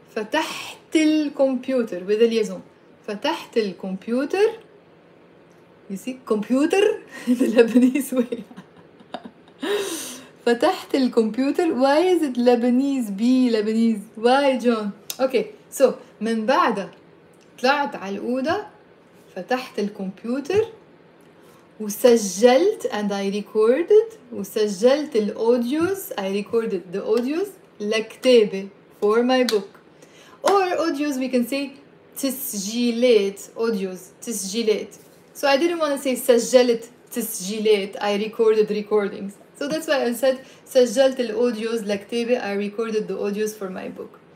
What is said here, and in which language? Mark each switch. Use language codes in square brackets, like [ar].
[ar] فتحت الكمبيوتر with اليزون. فتحت الكمبيوتر. [en] You see, computer the Lebanese way. [ar] فتحت الكمبيوتر. [en] Why is it Lebanese be Lebanese? Why, John? [ar] Okay, so من بعدها طلعت على الأوضة. فتحت الكمبيوتر وسجلت [en] and I recorded [ar] وسجلت الأوديوز. [en] I recorded the audios لكتابة for my book. Or audios we can say تسجيلات. audios تسجيلات. So I didn't want to say [ar] سجلت تسجيلات. [en] I recorded recordings. So that's why I said [ar] سجلت الأوديوز لكتابة. [en] I recorded the audios for my book.